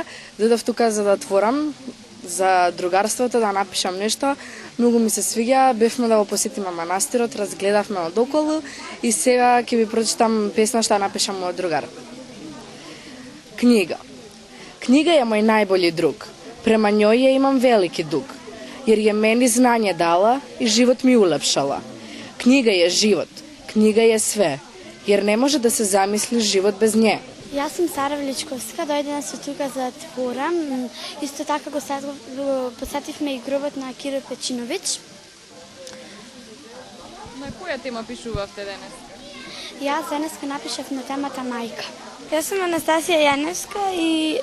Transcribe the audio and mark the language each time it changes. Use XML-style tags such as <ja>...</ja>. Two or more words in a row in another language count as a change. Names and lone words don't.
<mk>Дојдов тука за да творам за другарството, да напишам нешто. Многу ми се свиѓа, бевме да го посетиме манастирот, разгледавме одоколу и сега ќе ви прочитам песна што напишам од другар.</mk> <sr>Книга. Книга е мој најбољи друг. Према њој ја имам велики дуг, jer je meni znanje dala i život mi ulepšala. Knjiga je život, knjiga je sve, jer ne može da se zamisli život bez nje.</sr> <mk>Јас сум Сара Величковска, дојдена сум тука за да творам. Исто така го посетивме и гробот на Кирил Печиновиќ. На која тема пишувавте денес? Јас денеска напишав на темата мајка. Јас сум Анастасија Јаневска и...</mk>